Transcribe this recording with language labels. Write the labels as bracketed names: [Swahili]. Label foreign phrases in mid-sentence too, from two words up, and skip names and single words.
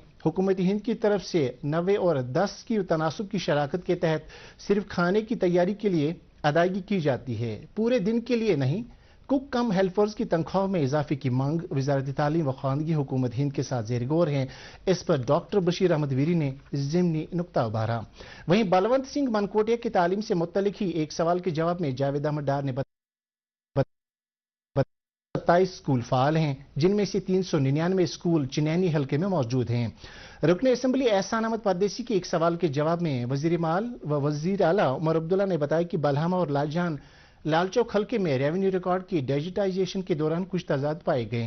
[Urdu] حکومت ہند کی طرف سے 90 اور 10 کی تناسب کی شراکت کے تحت صرف کھانے کی تیاری کے لیے ادائیگی کی جاتی ہے، پورے دن کے لیے نہیں۔ کک کم ہیلپرز کی تنخواہوں میں اضافے کی مانگ وزارت تعلیم و خواندگی حکومت ہند کے ساتھ زیر غور ہے۔ اس پر ڈاکٹر بشیر احمد ویری نے ضمنی نکتہ ابھارا۔ وہیں بلونت سنگھ منکوٹیا کی تعلیم سے متعلق ہی ایک سوال کے جواب میں جاوید احمد ڈار نے 27 اسکول فعال ہیں، جن میں سے 399 اسکول چنینی حلقے میں موجود ہیں۔ رکن اسمبلی احسان احمد پردیسی کے ایک سوال کے جواب میں وزیر مال و وزیر اعلیٰ عمر عبداللہ نے بتایا کہ بلہامہ اور لال چوک حلقے میں ریونیو ریکارڈ کی ڈیجیٹائزیشن کے دوران کچھ تضاد پائے گئے۔